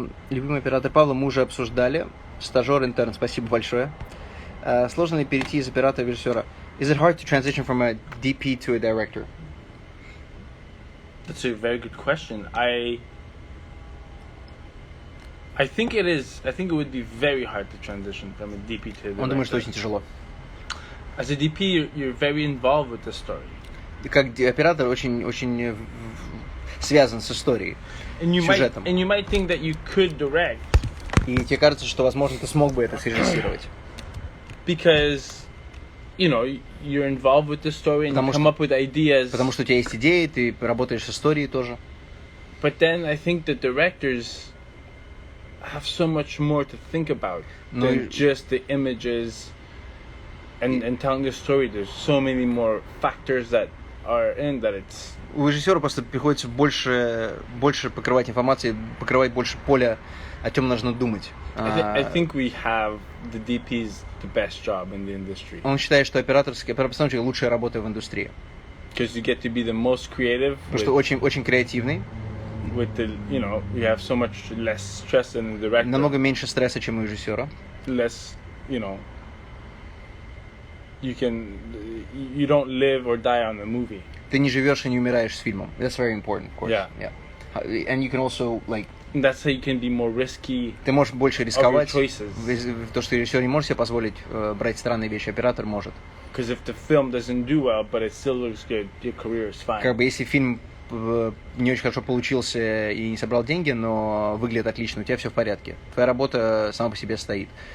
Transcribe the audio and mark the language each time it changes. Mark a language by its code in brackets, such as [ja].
[ru] Любимый оператор Павла мы уже обсуждали. Стажер, интерн, спасибо большое. Сложно ли перейти из оператора в режиссера? [en] Is it hard to transition from a DP to a director? That's a very good question. I think it is. I think it would be very hard to transition from a DP to a director. [ru] Он думает, что очень тяжело. [en] As a DP, you're very involved with the story. [ru] Как оператор очень связан с историей, сюжетом. [en] And you might think that you could direct. [ru] И тебе кажется, что, возможно, ты смог бы это срежиссировать. [en] Because, you know, you're involved with the story and you come up with ideas. [ru] Потому что у тебя есть идеи, ты работаешь с историей тоже. [en] But then I think the directors have so much more to think about than just the images and telling the story. There's so many more factors that are in that it's... [ru] У режиссера просто приходится больше покрывать информации, покрывать больше поля, о чем нужно думать. [en] I think we have the DPs the best job in the industry. [ru] Он считает, что оператор-постановщик лучшая работа в индустрии. [en] Because you get to be the most creative. [ru] Потому что очень креативный. [en] With the, you know, you have so much less stress than the director. [ru] Намного меньше стресса, чем у режиссера. [en] Less, you know, you don't live or die on the movie. [ru] Ты не живешь и не умираешь с фильмом. [en] That's very important, of course. Yeah. And you can also, like... That's how you can be more risky. [ru] Ты можешь больше рисковать. То, что режиссер не может себе позволить брать странные вещи, оператор может. [en] Because if the film doesn't do well, but it still looks good, your career is fine. [ru] Как бы если фильм не очень хорошо получился и не собрал деньги, но выглядит отлично, у тебя все в порядке. Твоя работа сама по себе стоит.